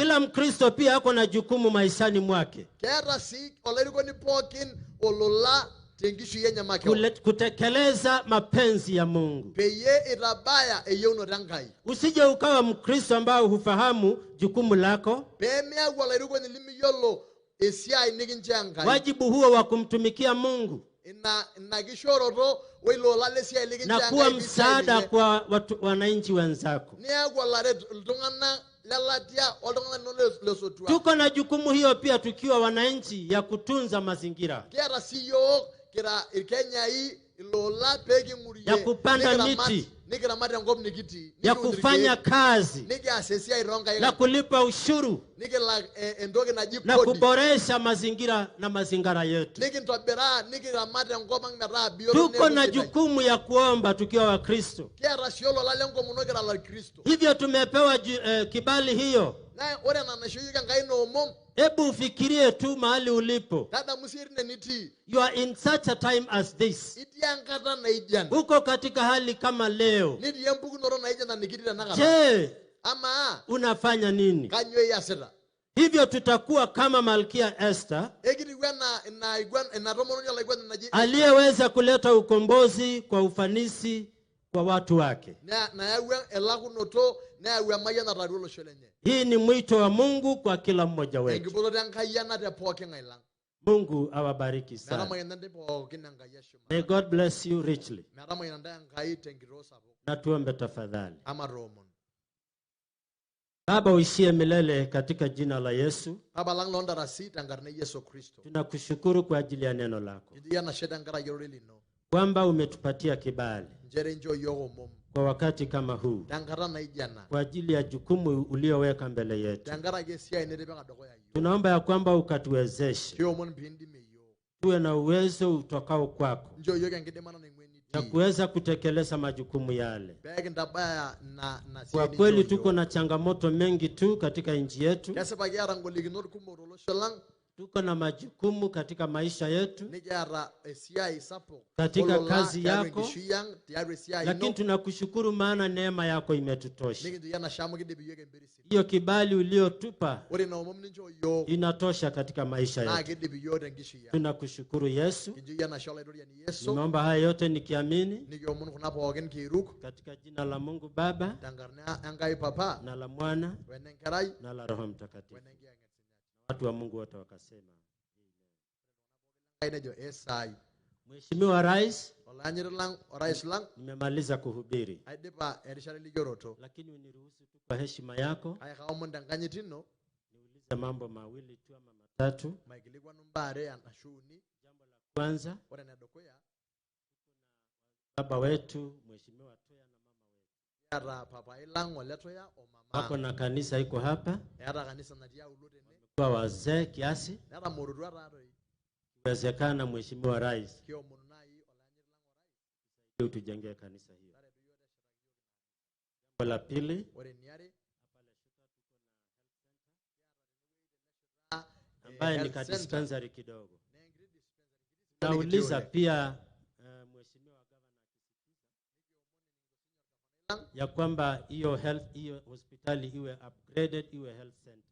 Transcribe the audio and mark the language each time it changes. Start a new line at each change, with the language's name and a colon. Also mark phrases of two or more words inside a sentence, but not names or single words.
Swahili: Kila Mkristo pia ako na jukumu maishani mwake
Masai: Keeta sii olairukoni pookin olola tenkishui enye makeon.
Swahili: kutekeleza mapenzi ya Mungu.
Masai: Peyie itabaya eyieunoto Enkai.
Swahili: Usije ukawa Mkristo ambao hufahamu jukumu lako,
Masai: Pee miyau olairukoni limiyiolo esiai nikincho Enkai.
Swahili: wajibu huo wa kumtumikia Mungu
Masai: Ina kishooroto oilo ola lesiai likincho
Swahili: na
Masai: Enkai
Swahili: kuwa
Masai: piisiai
Swahili: msaada
Masai: ninye.
Swahili: kwa wananchi wenzako.
Masai: Niaku olaret iltung'anak lelatia oltung'anak linono lesotua.
Swahili: Tuko na jukumu hiyo pia tukiwa wananchi ya kutunza mazingira,
Masai: Kiata sii yiok kira irkenyai ilo ola pee king'urie.
Swahili: ya kupanda
Masai: nikiramat-
Swahili: miti,
Masai: Nikiramat enkop nikitii.
Swahili: ya
Masai: Nikiun
Swahili: kufanya
Masai: irkeek.
Swahili: kazi,
Masai: Nikias esiai toonkaik
Swahili: na
Masai: ang'.
Swahili: kulipa ushuru,
Masai: Nikilak entoki naji
Swahili: na kodi. kuboresha mazingira na mazingara yetu.
Masai: Nikintobiraa nikiramat enkop ang' metaa bioto
Swahili: Tuko
Masai: neeku
Swahili: na
Masai: sidai.
Swahili: jukumu ya kuomba tukiwa Wakristo.
Masai: Kiata sii olola lenkomono kira Kristo.
Swahili: Hivyo tumepewa kibali hiyo.
Masai: Naa ore ena naishooyieki Enkai ina omom,
Swahili: Hebu ufikirie tu mahali ulipo.
Masai: tadamu sii tine nitii.
English: You are in such a time as this.
Masai: Itii enkata naijo ena.
Swahili: Uko katika hali kama leo.
Masai: Nitii empukunoto naijo ena nikitii tenakata.
Swahili: Je,
Masai: Amaa
Swahili: unafanya nini?
Masai: kanyoo iasita?
Swahili: Hivyo tutakuwa kama Malkia Esther
Masai: Ekitiu ina tomononi olaiguani naji
Swahili: aliyeweza kuleta ukombozi kwa ufanisi kwa watu wake.
Masai: nayau elakunoto neyau emayianata atua olosho lenye.
Swahili: Hii ni mwito wa Mungu kwa kila mmoja wetu.
Masai: Enkipototo enkayiana te pooki ng'ae lang'.
Swahili: Mungu awabariki sana.
Masai: Metamayiana ntae pookin Enkai eshumata.
English: May God bless you richly.
Masai: Metamayiana ntae Enkai tenkitoo sapuk.
Swahili: Na tuombe tafadhali.
Masai: Ama toomon.
Swahili: Baba uishie milele katika jina la Yesu.
Masai: Papa lang' loontarasi tenkarna e Yesu Kristo.
Swahili: Tunakushukuru kwa ajili ya neno lako,
Masai: Kitii enashe tenkaraki orore lino.
Swahili: kwamba umetupatia kibali
Masai: Nchere inchoo yiok omom.
Swahili: kwa wakati kama huu,
Masai: Tenkata naijo ena.
Swahili: kwa ajili ya jukumu ulioweka mbele yetu.
Masai: Tenkaraki esiai nitipika dukuya yiok.
Swahili: Tunaomba ya kwamba ukatuwezeshe
Masai: Kiomon piindimie yiok.
Swahili: tuwe na uwezo utokao kwako
Masai: Nchoo yiok enkidimata naing'ua na enitii.
Swahili: kuweza kutekeleza majukumu yale.
Masai: Pee kintabaya na
Swahili: Kwa
Masai: siai
Swahili: kweli
Masai: ninchoo
Swahili: tuko
Masai: yiok.
Swahili: na changamoto mengi tu katika nchi yetu,
Masai: Kesipa kiata ngolikinot kumok tolosho lang'.
Swahili: tuko na majukumu katika maisha yetu,
Masai: nikiata esiai sapuk
Swahili: katika
Masai: olola
Swahili: kazi
Masai: tiatua
Swahili: yako,
Masai: enkishui ang, tiatua esiai
Swahili: lakini
Masai: ino
Swahili: tunakushukuru maana neema yako imetutosha.
Masai: nikincho yie enashamu kidip iyiok empirisiri.
Swahili: Hiyo kibali uliotupa
Masai: Ore ina omom nincho iyiok
Swahili: inatosha katika maisha
Masai: naa
Swahili: yetu.
Masai: kidip iyiok tenkishui ang.
Swahili: Tunakushukuru Yesu.
Masai: Kincho yie enashe olaidoriani Yesu
Swahili: Nimeomba haya yote nikiamini
Masai: nikiomon kuna pookin kiiruk
Swahili: katika jina la Mungu Baba
Masai: tenkarna Enkai Papa
Swahili: na la Mwana
Masai: wenenkerai
Swahili: na la Roho Mtakatifu.
Masai: wenenkiyang'et sinyati.
Swahili: Watu wa Mungu wote wakasema.
Masai: Enkai nejo esai.
Swahili: Mheshimiwa Rais,
Masai: Olanyiti lang orais lang
Swahili: nimemaliza kuhubiri,
Masai: aidipa erishata elikioroto
Swahili: lakini uniruhusu tu kwa heshima yako
Masai: kake kaomon tenkanyit ino
Swahili: niulize mambo mawili tu ama matatu.
Masai: maikilikwanu mbaa are ashu uni.
Swahili: Jambo la kwanza,
Masai: Ore enedukuya
Swahili: baba wetu Mheshimiwa Toya na mama wetu
Masai: kiata papai lang Oletoya o
Swahili: wako
Masai: mama
Swahili: na kanisa iko hapa,
Masai: eeta kanisa natii aulo tene
Swahili: kwa wazee kiasi.
Masai: netamorutua taatoi.
Swahili: Iwezekana Mheshimiwa Rais
Masai: Kiomonu nai olanyiti lang orais
Swahili: ili utujengee kanisa hiyo. Jambo la pili,
Masai: ore eniare
Swahili: ambaye ni
English: health
Masai: ka
English: center.
Swahili: dispensary kidogo.
Masai: Na enkiti dispensary.
Swahili: Nauliza pia Mheshimiwa Governor ya kwamba hiyo health, hiyo hospitali iwe upgraded, iwe
English: health center.